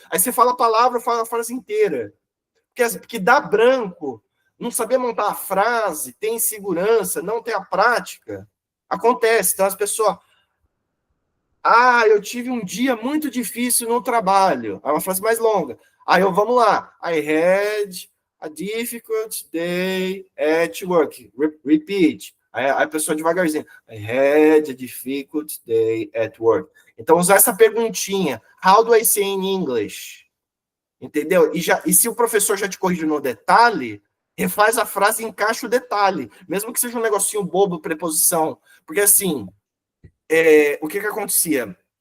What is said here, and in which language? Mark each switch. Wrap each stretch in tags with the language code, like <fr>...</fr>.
<pt>Aí você fala a palavra, fala a frase inteira. Porque dá branco, não saber montar a frase, ter insegurança, não ter a prática. Acontece, então as pessoas... eu tive um dia muito difícil no trabalho. É uma frase mais longa. Aí vamos lá.</pt> <en>I had a difficult day at work. Repeat.</en> <pt>Aí a pessoa devagarzinho.</pt> <en>I had a difficult day at work.</en> <pt>Então, usar essa perguntinha.</pt> <en>How do I say in English?</en> <pt>Entendeu? E se o professor já te corrigiu no detalhe, refaz a frase e encaixa o detalhe. Mesmo que seja um negocinho bobo, preposição. Porque, assim, o que acontecia?</pt>